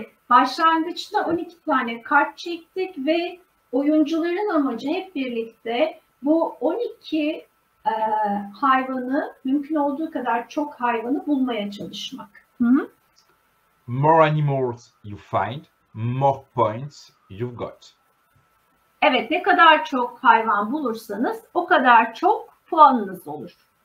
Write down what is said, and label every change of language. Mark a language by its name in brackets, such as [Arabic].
[Turkish] Başlangıçta 12 tane kart çektik ve oyuncuların amacı hep birlikte bu 12 hayvanı, mümkün olduğu kadar çok hayvanı bulmaya çalışmak. [English] More animals you find, more points you've got. [Turkish] Evet, ne kadar çok hayvan bulursanız o kadar çok puanınız olur.